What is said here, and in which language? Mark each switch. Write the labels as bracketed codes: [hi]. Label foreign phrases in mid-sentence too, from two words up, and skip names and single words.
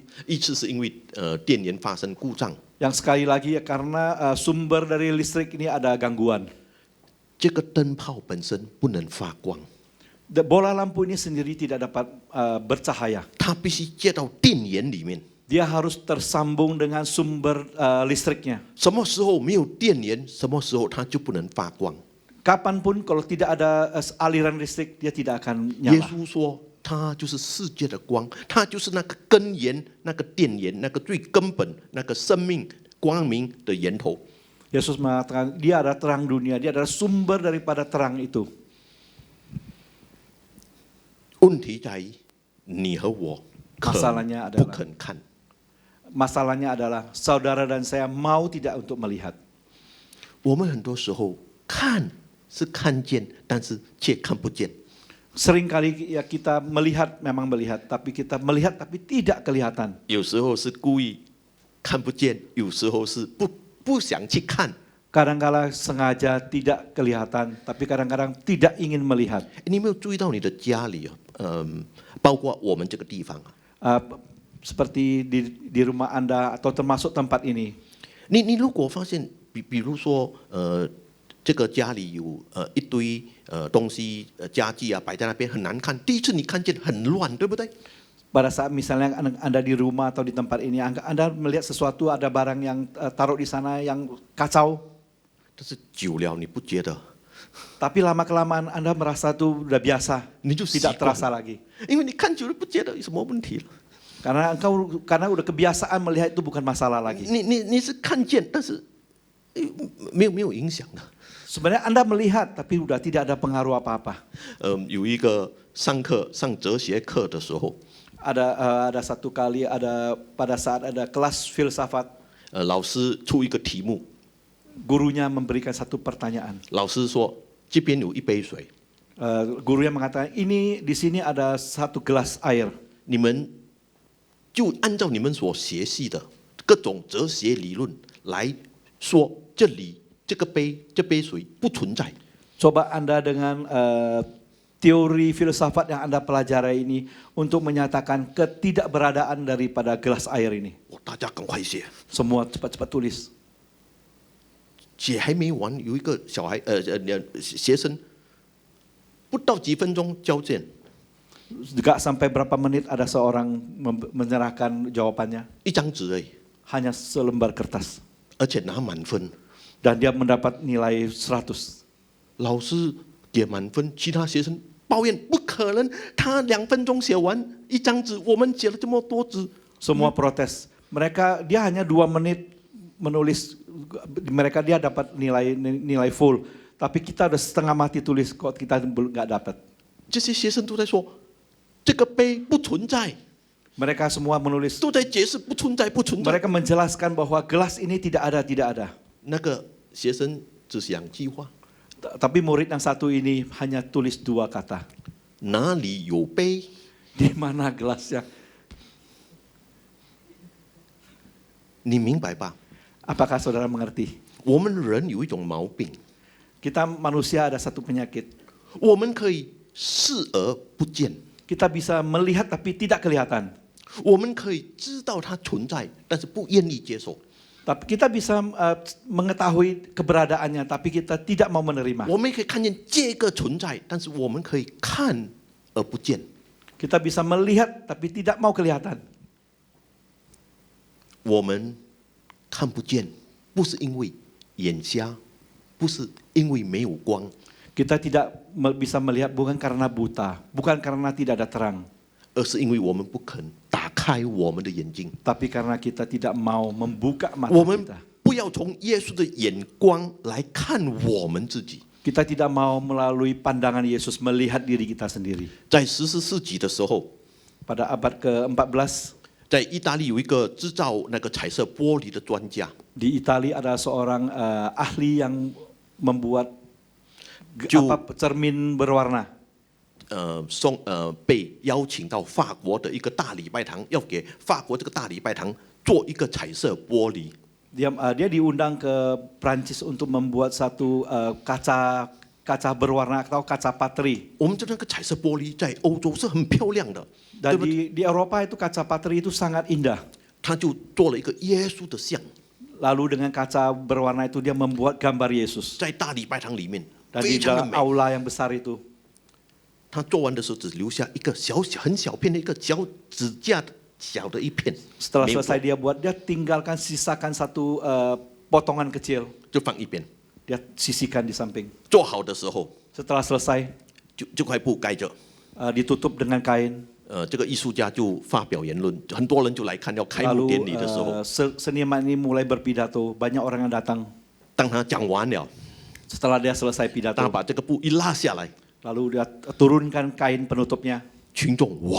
[zh] 一次是因为电源发生故障。 [id] Yang sekali lagi karena sumber dari listrik ini ada gangguan. [zh] 这个灯泡本身不能发光， [id] Bola lampu ini sendiri tidak dapat bercahaya. [zh] 它必须接到电源里面。 [id] Dia harus tersambung dengan sumber listriknya. [zh] 什么时候没有电源，什么时候它就不能发光。 [id] Kapanpun kalau tidak ada aliran listrik, dia tidak akan [zh] 耶 [id] nyala. [zh] 稣说，他就是世界的光，他就是那个根源、那个电源、那个最根本、那个生命光明的源头。 [id] Yesus mengatakan dia adalah terang dunia, dia adalah sumber daripada terang itu. [zh] 问题在于你和我肯 [id] Masalahnya [zh] 不 [id] adalah [zh] 肯看。 [id] masalahnya adalah saudara dan saya mau tidak untuk melihat. [zh] 我们很多时候看是看见，但是却看不见。 [id] Seringkali ya kita melihat memang melihat, tapi kita melihat tapi tidak kelihatan. [zh] 有时候是故意看不见，有时候是不想去看。 [id] Kadang-kala sengaja tidak kelihatan, tapi kadang-kadang tidak ingin melihat. [zh] 你有没有注意到你的家里包括我们这个地方啊？ [id] Seperti di rumah Anda atau termasuk tempat ini. [zh] 你如果发现，比如说这个家里有一堆东西家具啊摆在那边很难看，第一次你看见很乱，对不对？ [id] Pada saat misalnya Anda di rumah atau di tempat ini, Anda melihat sesuatu ada barang yang taruh di sana yang kacau. [zh] 但是久了你不觉得， [id] Tapi lama-kelamaan Anda merasa itu udah biasa, [zh] 你就习 [id] tidak [zh] 惯 [id] terasa [zh] 了， [id] lagi. [zh] 因为你看久了不觉得有什么问题了。 [id] Karena udah kebiasaan melihat itu bukan masalah lagi. [zh] 你是看见，但是没有影响的。 [id] Sebenarnya Anda melihat tapi udah tidak ada pengaruh apa-apa. [zh] 有一个上哲学课的时候， [id] Ada satu kali pada saat ada kelas filsafat, [zh] 老师出一个题目， [id] gurunya memberikan satu pertanyaan. [zh] 老师说这边有一杯水， [id] Gurunya mengatakan ini di sini ada satu gelas air. [zh] 你们就按照你们所学习的各种哲学理论来说，这杯水不存在。 [id] Coba Anda dengan teori filsafat yang Anda pelajari ini untuk menyatakan ketidakberadaan daripada gelas air ini. [zh] 大家赶快写， [id] Semua cepat-cepat tulis. [zh] 写还没完，有一个学生不到几分钟交卷， [id] Gak sampai berapa menit ada seorang menyerahkan jawabannya. [zh] 一张纸而已， [id] Hanya selembar kertas. [zh] 而且拿满分。 [id] Dan dia mendapat nilai 100. [zh] 老师给满分，其他学生抱怨不可能，他2分钟写完一张纸，我们写了这么多纸。 [id] Semua protes. Dia hanya 2 menit menulis, dia dapat nilai full. Tapi kita udah setengah mati tulis, kok kita nggak dapat. [zh] 这些学生都在说，这个杯不存在， [id] Mereka semua menulis, [zh] 都在解释不存在，不存在。 [id] mereka menjelaskan bahwa gelas ini tidak ada. [zh] 那个学生只想一句话： [id] Tapi murid yang satu ini hanya tulis 2 kata. [zh] 哪里有杯？ [id] Di mana gelasnya? [zh] 你明白吧？ [id] Apakah saudara mengerti? [zh] 我们人有一种毛病， [id] Kita manusia ada satu penyakit. [zh] 我们可以视而不见， [id] Kita bisa melihat tapi tidak kelihatan. [zh] 我们可以知道它存在，但是不愿意接受。 [id] Tapi kita bisa mengetahui keberadaannya, tapi kita tidak mau menerima. [zh] 我们也可以看见这个存在，但是我们可以看而不见。 [id] Kita bisa melihat tapi tidak mau kelihatan. [zh] 我们看不见，不是因为眼瞎，不是因为没有光， [id] Kita tidak bisa melihat bukan karena buta, bukan karena tidak ada terang, [zh] 而是因为我们不肯打开我们的眼睛。 [id] tapi karena kita tidak mau membuka mata [zh] 我们 [id] kita. [zh] 不要从耶稣的眼光来看我们自己。 [id] Kita tidak mau melalui pandangan Yesus melihat diri kita sendiri. [zh] 在14世纪的时候， [id] Pada abad ke-14, [zh] 在意大利有一个制造那个彩色玻璃的专家， [id] di Italia ada seorang ahli yang membuat Ju- cermin berwarna. [zh] 被邀请到法国的一个大礼拜堂，要给法国这个大礼拜堂做一个彩色玻璃。 [id] Dia diundang ke Prancis untuk membuat satu kaca berwarna atau kaca patri. [zh] 我们知道那个彩色玻璃在欧洲是很漂亮的，对 [id] Dan [zh] 不对？ [id] di Eropa itu kaca patri itu sangat indah. [zh] 他就做了一个耶稣的像， [id] Lalu dengan kaca berwarna itu dia membuat gambar Yesus. [zh] 在大礼拜堂里面， [id] Dan [zh] 非 [id] di [zh] 常的 [id] dalam [zh] 美。 [id] aula yang besar itu. [zh] 他做完的时候只留下一个很小片的一个脚指甲小的一片， [id] Setelah [zh] 没有 [id] selesai dia buat, dia tinggalkan sisakan satu potongan kecil. [zh] 就放一边。 [id] Dia sisihkan di samping. [zh] 做好的时候， [id] Setelah selesai, [zh] 就这块布盖着。 [id] ditutup dengan kain. [zh] 这个艺术家就发表言论，很多人就来看要开幕 [id] Lalu [zh] 典礼的时候， [id] seniman ini mulai berpidato. Banyak orang yang datang. [zh] 当他讲完了， [id] Setelah dia selesai [zh] 他 [id] pidato, [zh] 把这个布一拉下来， [id] lalu dia turunkan kain penutupnya. [zh] 群众哇，